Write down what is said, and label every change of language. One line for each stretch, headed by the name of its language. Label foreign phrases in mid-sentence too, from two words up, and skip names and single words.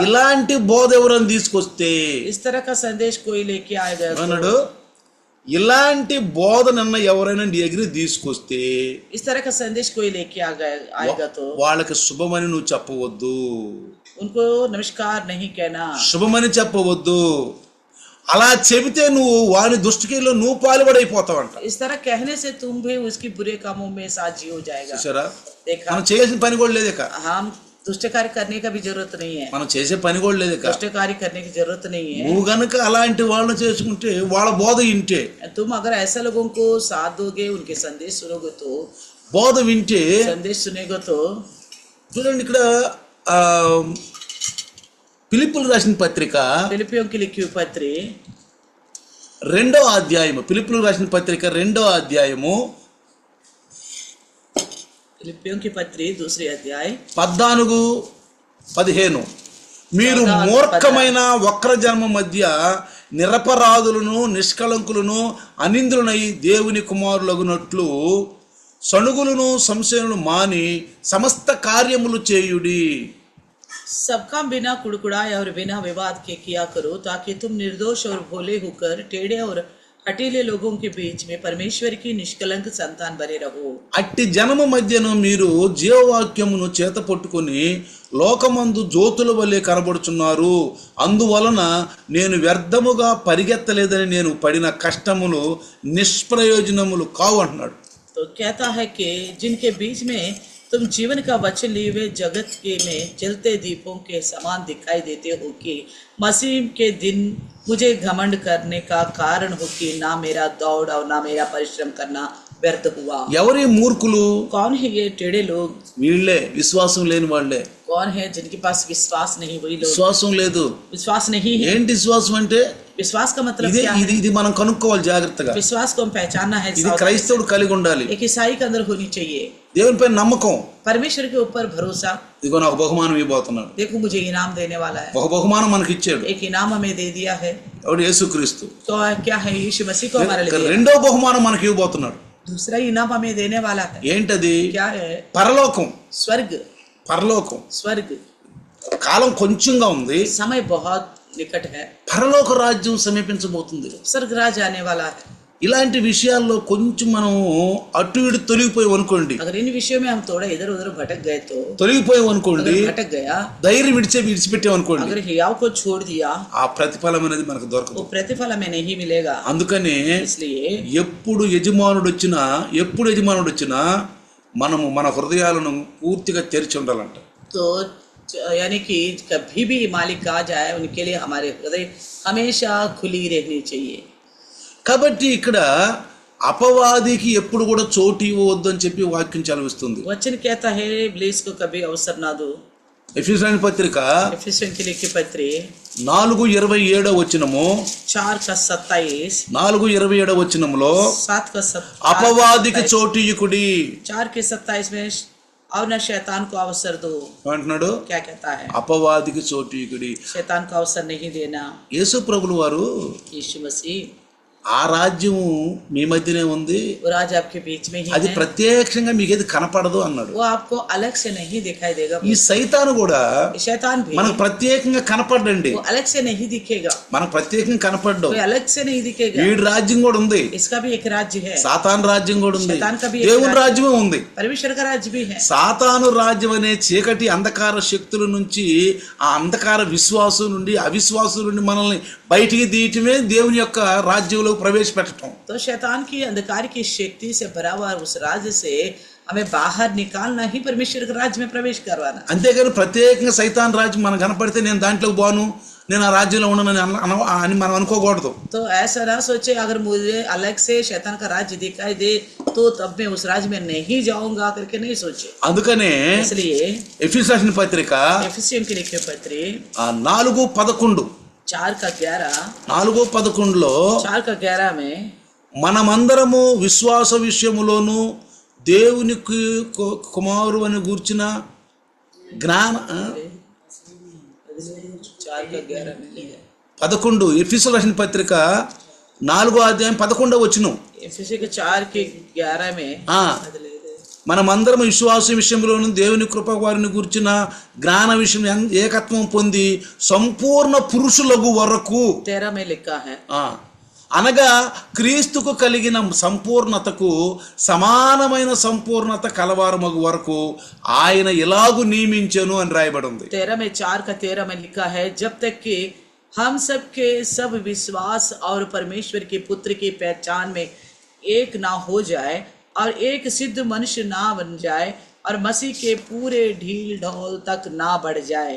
Telugu: ఇలాంటి బోధ ఎవరైనా తీసుకొస్తే,
Hindi: इस तरह का संदेश कोई लेके आएगा तो,
Telugu: అన్నాడు, ఇలాంటి బోధనన్న ఎవరైనా నీ దగ్గర తీసుకొస్తే,
Hindi: इस तरह का संदेश कोई लेके आएगा तो
Telugu: వాళ్ళకి శుభమని నువ్వు చెప్పవద్దు,
Hindi: उनको नमस्कार नहीं कहना,
Telugu: శుభమని చెప్పవద్దు. అలా చెబితే నువ్వు వాని దుష్టకిలో నువ్వు పాలుబడైపోతావంట.
Hindi: इस तरह कहने से तुम भी उसकी बुरे कामों में साझी हो जाएगा.
Telugu: చూసారా,
Hindi: देखा,
Telugu: మనం చేయాల్సిన పని కూడా లేదు ఇక,
Hindi: हम दुष्ट कार्य करने का भी जरूरत नहीं है,
Telugu: మనం చేసే పని కూడా లేదు ఇక.
Hindi: दुष्ट कार्य करने की जरूरत नहीं है.
Telugu: నువ్వు గనక అలాంటి వాళ్ళని చేసుకుంటే వాళ్ళ బోధ వింటే,
Hindi: तुम अगर ऐसे लोगों को साथ दोगे, उनके संदेश सुनोगे तो,
Telugu: బోధ వింటే,
Hindi: संदेश सुनेगे तो,
Telugu: చూడండి ఇక్కడ ఫిలిప్పులు రాసిన పత్రిక
Hindi: फिलिपियों की लिखी हुई पत्री
Telugu: 2వ అధ్యాయము, ఫిలిప్పులు రాసిన పత్రిక 2వ అధ్యాయము
Hindi: फिलिपियों की पत्री 2 अध्याय 14-15,
Telugu: మీరు మూర్ఖమైన వక్రజన్మ మధ్య నిరపరాధులను నిష్కళంకులను అనింద్రులై దేవుని కుమారులగునట్లు సణుగులను సంశయములు మాని సమస్త కార్యములు చేయుడి.
Hindi: सबका बिना कुड़कुड़ाए और बिना विवाद के किया करो, ताकि तुम निर्दोष और भोले होकर टेढ़े और हठीले लोगों के बीच में परमेश्वर की निष्कलंक संतान बने रहो.
Telugu: అట్టి జనము మధ్యను మీరు జీవవాక్యమును చేత పట్టుకొని లోకమందు జ్యోతుల వలె కనబడుచున్నారు. అందువలన నేను వ్యర్థముగా పరిగెత్తలేదని నేను పడిన కష్టములు నిష్ప్రయోజనములు కావు అంటున్నాడు.
Hindi: तो कहता है कि जिनके बीच में तुम जीवन का वचन लिए हुए जगत के में जलते दीपों के समान दिखाई देते हो कि मसीह के दिन मुझे घमंड करने का कारण हो कि ना मेरा दौड़ और ना मेरा परिश्रम करना व्यर्थ हुआ.
Telugu: ఎవరి మూర్ఖులు?
Hindi: कौन है ये टेढ़े लोग?
Telugu: వీళ్ళే, విశ్వాసం లేని వాళ్ళే.
Hindi: कौन है जिनके पास विश्वास नहीं? वही लोग.
Telugu: విశ్వాసం లేదు.
Hindi: विश्वास नहीं है.
Telugu: ఏంటి విశ్వాసం అంటే?
Hindi: विश्वास का मतलब
Telugu: ఇది
Hindi: क्या
Telugu: ఇది
Hindi: है?
Telugu: ఇది మనం కనుక్కోవాలి జాగ్రత్తగా.
Hindi: विश्वास को हम पहचानना है।
Telugu: ఇది
Hindi: सावधानी
Telugu: క్రైస్తవుడు కలిగి ఉండాలి.
Hindi: से। एक ईसाई के अंदर होनी चाहिए
Telugu: దేవునిపై నమ్మకం.
Hindi: परमेश्वर के ऊपर भरोसा।
Telugu: ఇదిగో నాకు బహుమానం ఇవ్వబోతున్నాడు.
Hindi: देखो मुझे इनाम देने वाला है।
Telugu: ఒక బహుమానం మనకి ఇచ్చాడు.
Hindi: एक इनाम हमें दे दिया है।
Telugu: ఎవడు యేసుక్రీస్తు.
Hindi: तो क्या है? यीशु मसीह को हमारे लिए।
Telugu: రెండో బహుమానం మనకి ఇవ్వబోతున్నాడు.
Hindi: दूसरा इनाम हमें देने वाला है।
Telugu: ఏంటది?
Hindi: क्या है?
Telugu: పరలోకం.
Hindi: स्वर्ग।
Telugu: పరలోకం.
Hindi: स्वर्ग।
Telugu: కాలం కొంచెంగా ఉంది.
Hindi: समय बहुत निकट है।
Telugu: పరలోక రాజ్యం సమీపించబోతుంది.
Hindi: स्वर्ग राज आने वाला है।
Telugu: ఇలాంటి విషయాల్లో కొంచెం మనం అటు ఇటు తొలగిపోయాం అనుకోండి.
Hindi: अगर इन विषयों में हम थोड़ा इधर उधर भटक गए तो
Telugu: తొలగిపోయాం అనుకోండి,
Hindi: अगर भटक गया,
Telugu: ధైర్యం విడిచిపెట్టాం అనుకోండి,
Hindi: अगर हियाव को छोड़ दिया,
Telugu: ఆ ప్రతిఫలం అనేది మనకు దొరకదు.
Hindi: वो प्रतिफल हमें नहीं मिलेगा।
Telugu: అందుకని
Hindi: इसलिए
Telugu: ఎప్పుడు యజమానుడు వచ్చినా మనము మన హృదయాలను పూర్తిగా తెరిచి ఉండాలంట.
Hindi: तो यानी कि कभी भी मालिक आ जाए उनके लिए हमारे हृदय हमेशा खुली रहनी चाहिए।
Telugu: కాబట్టి ఇక్కడ అపవాదికి ఎప్పుడు కూడా చోటు ఇవ్వవద్దు అని చెప్పి వాక్యం చదివిస్తుంది.
Hindi: वचन कहता है इब्लीस को कभी अवसर ना दो।
Telugu: ఎఫెసీయుల పత్రిక
Hindi: एफिसियों के लिखी पत्री
Telugu: 4:27 వచనము, 4:27, 4:27 వచనములో 7:27, అపవాదికి చోటు ఇయ్యకుడి
Hindi: 4:27 में और न शैतान को अवसर दो।
Telugu: అంటున్నాడు.
Hindi: क्या कहता है?
Telugu: అపవాదికి చోటు ఇయ్యకుడి.
Hindi: शैतान को अवसर नहीं देना।
Telugu: యేసు ప్రభులు వారు
Hindi: यीशु मसीह
Telugu: ఆ రాజ్యం మీ మధ్యనే ఉంది,
Hindi: वो राज आपके बीच में ही
Telugu: అది
Hindi: है,
Telugu: ప్రత్యక్షంగా మీకు ఏది కనపడదు అన్నాడు.
Hindi: वो आपको अलग से नहीं दिखाई देगा।
Telugu: ఈ సైతాను కూడా
Hindi: शैतान भी
Telugu: మనకు ప్రత్యేకంగా కనపడండి,
Hindi: वो अलग से नहीं दिखेगा,
Telugu: మనకు ప్రత్యేకంగా కనపడ్డం.
Hindi: कोई अलग से नहीं दिखेगा।
Telugu: వీడి రాజ్యం కూడా ఉంది,
Hindi: इसका भी एक राज्य है,
Telugu: సాతాను రాజ్యం కూడా ఉంది,
Hindi: शैतान का भी एक
Telugu: దేవుని
Hindi: राज्य-
Telugu: రాజ్యమే ఉంది.
Hindi: परमेश्वर का राज्य भी है।
Telugu: సాతాను రాజ్యం అనే చీకటి అంధకార శక్తుల నుంచి, ఆ అంధకార విశ్వాసం నుండి, అవిశ్వాసం నుండి మనల్ని బయటికి తీయటమే దేవుని యొక్క రాజ్యంలో ప్రవేశపెట్టడం.
Hindi: तो शैतान की अंधकार की शक्ति से भरा हुआ उस राज्य से हमें बाहर निकालना ही परमेश्वर के राज्य में प्रवेश करवाना।
Telugu: అంతేగాని ప్రత్యేకంగా సైతాన్ రాజ్యం మనకు కనపడితే నేను దాంట్లోకి పోను, నేను ఆ రాజ్యంలో ఉండను అని మనం అనుకోకూడదు.
Hindi: तो ऐसा ना सोचे अगर मुझे अलग से शैतान का राज्य दिखाई दे तो तब मैं उस राज्य में नहीं जाऊंगा करके नहीं सोचे।
Telugu: అందుకనే
Hindi: इसलिए
Telugu: ఎఫెసీయుల రాసిన పత్రిక
Hindi: एफिसियों के लिखे पत्री 4:11 4:11 4:11 में
Telugu: మనమందరము విశ్వాస విషయములోను దేవునికి కుమారు అని గూర్చిన జ్ఞాన
Hindi: 4:11 में
Telugu: 11 ఎఫెసీయుల రాసిన పత్రిక 4:11 వచనం.
Hindi: एफिसियों के 4:11 में
Telugu: మనమందరం విశ్వాస విషయంలోను దేవుని కృప వారిని గుర్చిన జ్ఞాన విషయం ఏకత్వం పొంది సంపూర్ణ పురుషులకు వరకు
Hindi: 13 में लिखा है,
Telugu: అనగా క్రీస్తుకు కలిగిన సంపూర్ణతకు సమానమైన సంపూర్ణత కలవారమగు వరకు ఆయన ఇలాగు నియమించెను అని రాయబడి ఉంది.
Hindi: 13 में 4:13 में लिखा है, जब तक कि हम सब के सब विश्वास और परमेश्वर के पुत्र की पहचान में एक ना हो जाए और एक सिद्ध मनुष्य ना बन जाए और मसीह के पूरे ढील ढोल तक ना बढ़ जाए।